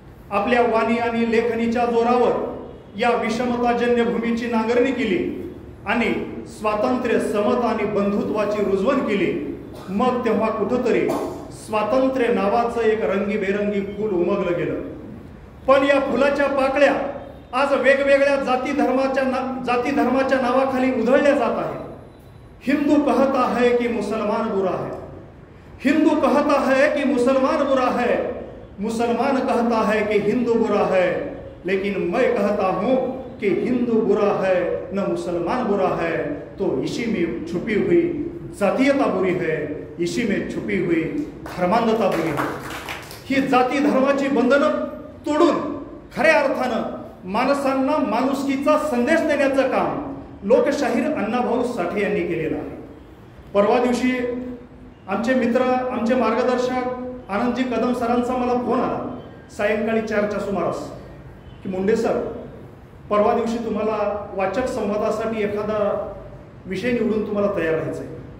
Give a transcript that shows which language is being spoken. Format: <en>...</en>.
<mr>आपल्या वाणी आणि लेखणीच्या जोरावर या विषमताजन्य भूमीची नांगरणी केली आणि स्वातंत्र्य, समता आणि बंधुत्वाची रुजवण केली. मग तेव्हा कुठंतरी स्वातंत्र्य नावाचं एक रंगीबेरंगी फूल उमगलं गेलं. पण या फुलाच्या पाकळ्या आज वेगवेगळ्या जाती धर्माच्या नावाखाली उधळल्या जात आहेत.</mr> <hi>हिंदू कहता है कि मुसलमान बुरा है, हिंदू कहता है कि मुसलमान बुरा है, मुसलमान कहता है कि हिंदू बुरा है, लेकिन मैं कहता हूं कि हिंदू बुरा है न मुसलमान बुरा है, तो इसी में छुपी हुई जातीयता बुरी है, इसी में छुपी हुई धर्मांधता बुरी है.</hi> <mr>ही जाती धर्माची बंधनं तोडून खऱ्या अर्थानं माणसांना माणुसकीचा संदेश देण्याचं काम लोकशाहीर अण्णाभाऊ साठे यांनी केलेलं आहे. परवा दिवशी आमचे मित्र, आमचे मार्गदर्शक आनंदजी कदम सरांचा मला फोन आला सायंकाळी 4च्या सुमारास की मुंडे सर, परवा दिवशी तुम्हाला वाचक संवादासाठी एखादा विषय निवडून तुम्हाला तयार राहायचं आहे.</mr>